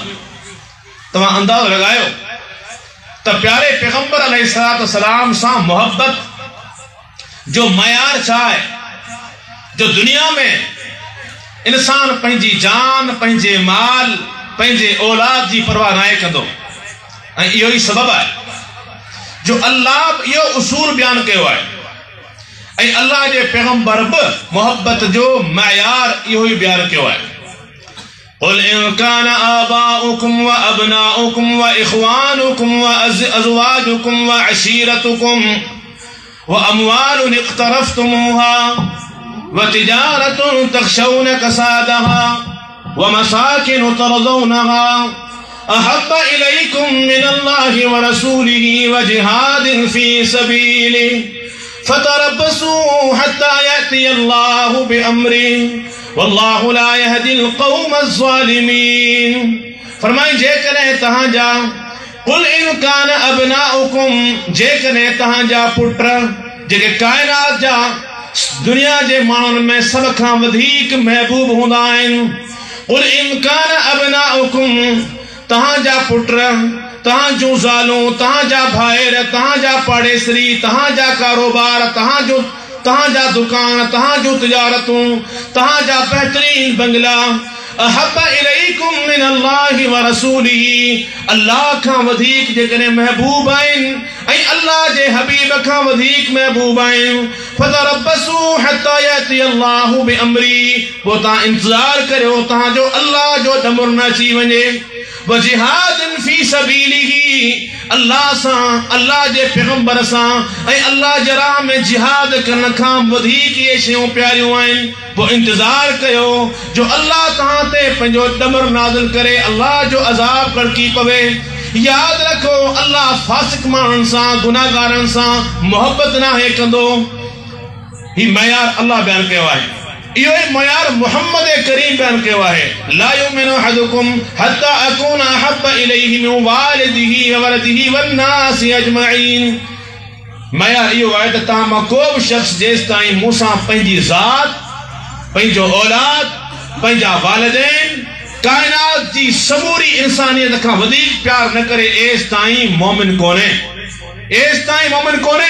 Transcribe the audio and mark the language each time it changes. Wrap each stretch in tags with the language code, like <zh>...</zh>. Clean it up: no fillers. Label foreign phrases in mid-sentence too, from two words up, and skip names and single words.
<sd>तव्हां अंदाज़ो लॻायो त प्यारे पैगंबर</sd> <ar>عليه الصلاة والسلام</ar> <sd>सां मोहब्बत जो मयार छा आहे, जो दुनिया में इंसान पंहिंजी जान, पंहिंजे माल, पंहिंजे औलाद जी परवाह नाहे कंदो। ऐं इहो ई सबब आहे जो अल्लाह इहो उसूल बयान कयो आहे, ऐं अल्लाह जे पैगंबर बि मोहब्बत जो मयार इहो ई बयान कयो आहे।</sd> <ar>قل إن كان آباؤكم وأبناؤكم وإخوانكم وأزواجكم وعشيرتكم وأموال اقترفتموها وتجارة تخشون كسادها ومساكن ترضونها أحب إليكم من الله ورسوله وجهاد في سبيله فتربصوا حتى يأتي الله بأمره والله لا يهدي القوم الظالمين.</ar> <sd>फरमाए जेकॾहिं तहां जा</sd> <ar>قل إن كان أبناؤكم</ar> <sd>जेकॾहिं तहां जा पुट जेके कायनात जा दुनिया जे माण्हुनि में सब खां वधीक महबूब हूंदा आहिनि।</sd> <ar>قل إن كان أبناؤكم</ar> <sd>तहां जा पुट तहां जूं ज़ालूं तहां जा भाइर तहां जा पाड़ेसरी तहां जा कारोबार तहां जा दुकान तहां जूं तिजारतूं तहां जा बेहतरीन बंगला</sd> <ar>أحب إليكم من الله ورسوله</ar> <sd>अल्लाह खां वधीक जेकॾहिं महबूब आहिनि ऐं अल्लाह जे हबीब खां वधीक महबूब आहिनि</sd> <ar>فتربصوا حتى يأتي الله بأمره</ar> <sd>पोइ तव्हां इंतज़ार करियो तव्हां जो अल्लाह जो ॾमर न अची वञे।</sd> <ar>وجهاد في سبيله</ar> <sd>अल्लाह सां अल्लाह जे पैगंबर सां ऐं अल्लाह जे राह में जिहाद करण खां वधीक इहे शयूं प्यारियूं आहिनि। पोइ इंतज़ार कयो जो अल्लाह तव्हां ते पंहिंजो ॾमर नाज़िल करे अल्लाह जो अज़ाब कड़की पवे। याद रखो अल्लाह फासिक माण्हुनि सां गुनाहगारनि सां मोहब्बत नाहे कंदो। ही मयार अल्लाह बयान कयो आहे, इहो मयार मोहम्मद करीम बयान कयो आहे।</sd> <ar>لا يؤمن أحدكم حتى أكون أحب إليه من والده وولده والناس أجمعين.</ar> <sd>मयार इहो आहे त तव्हां मां को बि शख़्स जेसि ताईं मूंसां पंहिंजी ज़ात पंहिंजो औलाद पंहिंजा वालिदैन कायनात जी समूरी इंसानियत खां वधीक प्यार न करे एसि ताईं मोमिन कोन्हे, एसि ताईं मोमिन कोन्हे।</sd>